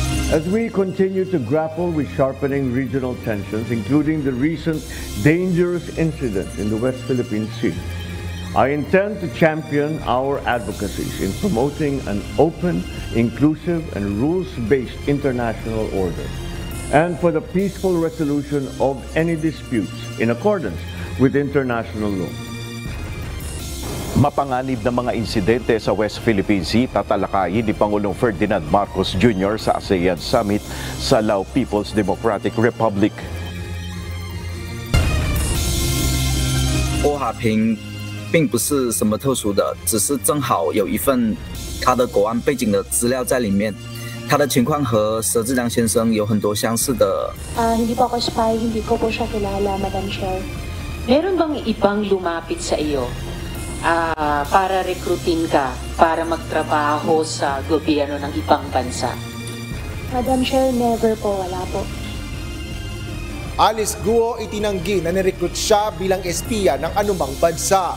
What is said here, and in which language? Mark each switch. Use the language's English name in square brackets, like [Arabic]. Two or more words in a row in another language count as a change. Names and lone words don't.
[English] As we continue to grapple with sharpening regional tensions, including the recent dangerous incident in the West Philippine Sea, I intend to champion our advocacies in promoting an open, inclusive, and rules-based international order, and for the peaceful resolution of any disputes in accordance with international law. [Filipino] Mapanganib na mga insidente sa West Philippine Sea tatalakayin ni Pangulong Ferdinand Marcos Jr. sa ASEAN Summit sa Lao People's Democratic Republic. [Chinese] 欧哈平并不是什么特殊的，只是正好有一份他的国安背景的资料在里面。他的情况和佘志良先生有很多相似的。 [Filipino] hindi po ako spy, hindi ko po siya kilala, [English] Madam Chair. [Filipino] Meron bang ibang lumapit sa iyo para rekrutin ka para magtrabaho sa gobyerno ng ibang bansa? [English] Madam Chair, never [Filipino] po, wala po. Alice Guo itinanggi na nirecruit siya bilang espiya ng anumang bansa.